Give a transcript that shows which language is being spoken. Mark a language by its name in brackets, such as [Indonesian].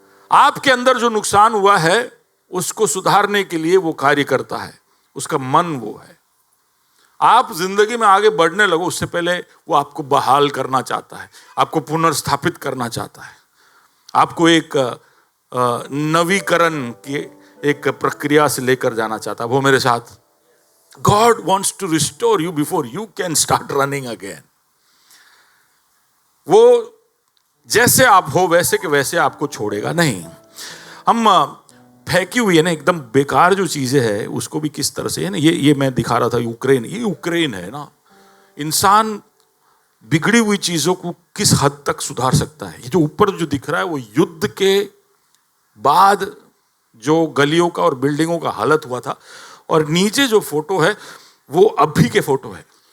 [Hindi] आपके अंदर जो नुकसान हुआ है उसको सुधारने के लिए वो कार्य करता है, उसका मन वो है। आप जिंदगी में आगे बढ़ने लगो उससे पहले वो आपको बहाल करना चाहता है, आपको पुनर्स्थापित करना चाहता है, आपको एक नवीकरण की एक प्रक्रिया से लेकर जाना चाहता है। वो मेरे साथ, [English] God wants to restore you before you can start running again. [Hindi] वो जैसे आप हो वैसे के वैसे आपको छोड़ेगा नहीं। हम फेंकी हुई है ना एकदम बेकार जो चीजें हैं उसको भी किस तरह से है ना, ये मैं दिखा रहा था यूक्रेन, ये यूक्रेन है ना। इंसान बिगड़ी हुई चीजों को किस हद तक सुधार सकता है। ये जो ऊपर जो दिख रहा है वो युद्ध के बाद जो गलियों का और बिल्डिंगों का हालत हुआ था, और नीचे जो फोटो है वो अभी के फोटो है